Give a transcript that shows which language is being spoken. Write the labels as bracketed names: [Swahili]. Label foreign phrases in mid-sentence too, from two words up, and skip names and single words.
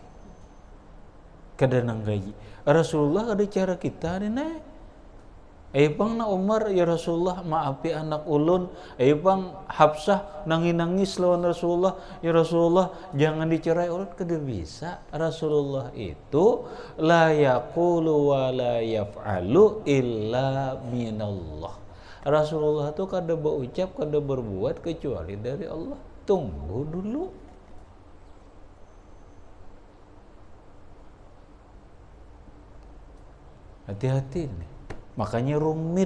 [Banjar] Kada nang gaji. Rasulullah ada cara kita ni. Bang na Umar, ya Rasulullah maafi anak ulun. Bang Hafsah nangis lawan Rasulullah, ya Rasulullah jangan dicerai ulun. Kada bisa. Rasulullah itu [Arabic] لا يقول ولا يفعل إلا من الله. [Banjar] Rasulullah itu kada berucap, kada berbuat kecuali dari Allah. [Indonesian] Tunggu dulu. Hati-hati nih. Makanya rumit.